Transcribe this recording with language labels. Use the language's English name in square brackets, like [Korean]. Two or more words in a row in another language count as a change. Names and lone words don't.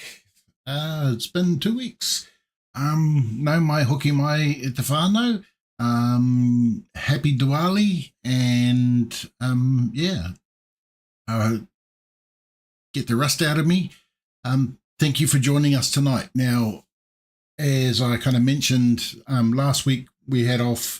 [English] It's been 2 weeks. [Māori] No mai hoki mai e te whānau. [English] Happy Diwali, and yeah, get the rust out of me. Thank you for joining us tonight. Now, as I kind of mentioned last week, we had off.